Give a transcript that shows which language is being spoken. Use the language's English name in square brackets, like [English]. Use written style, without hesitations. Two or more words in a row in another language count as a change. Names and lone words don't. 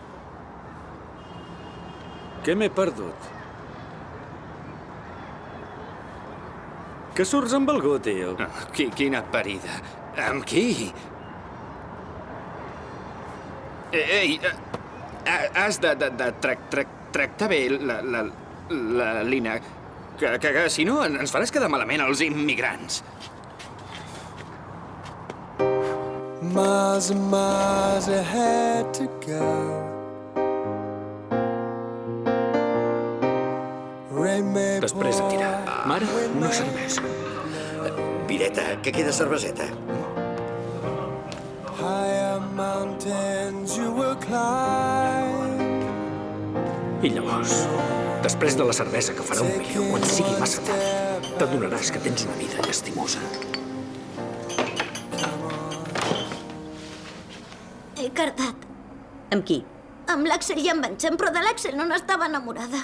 [Catalan] Què m'he perdut? Que surts amb algú, tio? Quina parida. Amb qui? Ei, has de tractar bé la Lina, que si no ens faràs quedar malament als immigrants. [English] Miles and miles ahead to go. [Catalan] Després et dirà: mare, una cervesa. Mireta, que queda cerveseta. [English] Higher mountains you will climb. [Catalan] I llavors, després de la cervesa que farà 1 milió, quan sigui massa tard, t'adonaràs que tens una vida llastimosa. He cardat. Amb qui? Amb l'Axel i amb en Xem, però de l'Axel no n'estava enamorada.